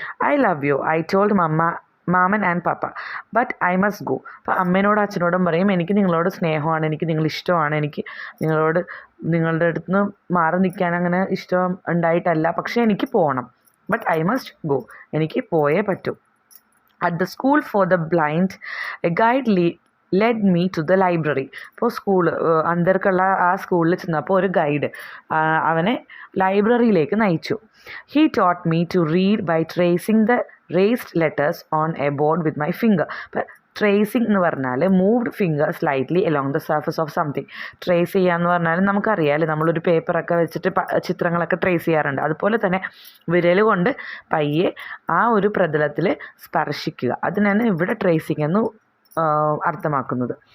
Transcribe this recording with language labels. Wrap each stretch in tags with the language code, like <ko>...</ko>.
<en>I love you I told maman and papa but I must go.</en> <ml>അപ്പോൾ അമ്മേനോടും അച്ഛനോടും പറയും, എനിക്ക് നിങ്ങളോട് സ്നേഹമാണ്, എനിക്ക് നിങ്ങളിഷ്ടമാണ്, എനിക്ക് നിങ്ങളുടെ അടുത്ത് നിന്ന് മാറി നിൽക്കാൻ അങ്ങനെ ഇഷ്ടം ഉണ്ടായിട്ടല്ല, പക്ഷേ എനിക്ക് പോകണം.</ml> <en>but I must go,</en> <ml>എനിക്ക് പോയേ പറ്റൂ.</ml> <en>At the school for the blind, a guide led me to the library.</en> <ml>അപ്പോൾ അന്തർക്കുള്ള ആ സ്കൂളിൽ ചെന്നപ്പോൾ ഒരു ഗൈഡ് അവനെ ലൈബ്രറിയിലേക്ക് നയിച്ചു.</ml> <en>He taught me to read by tracing the raised letters on a board with my finger. Tracing</en> <ml>എന്ന് പറഞ്ഞാൽ</ml> <en>Moved finger slightly along the surface of something.</en> <ml>Trace ചെയ്യുക എന്ന് പറഞ്ഞാൽ നമുക്കറിയാമല്ലോ, നമ്മളൊരു പേപ്പറൊക്കെ വെച്ചിട്ട് ചിത്രങ്ങളൊക്കെ ട്രേസ് ചെയ്യാറുണ്ട്. അതുപോലെ തന്നെ വിരൽ കൊണ്ട് പയ്യെ ആ ഒരു പ്രതലത്തിൽ സ്പർശിക്കുക, അതിനാണ് ഇവിടെ ട്രേസിങ് എന്ന് അർത്ഥമാക്കുന്നത്.</ml>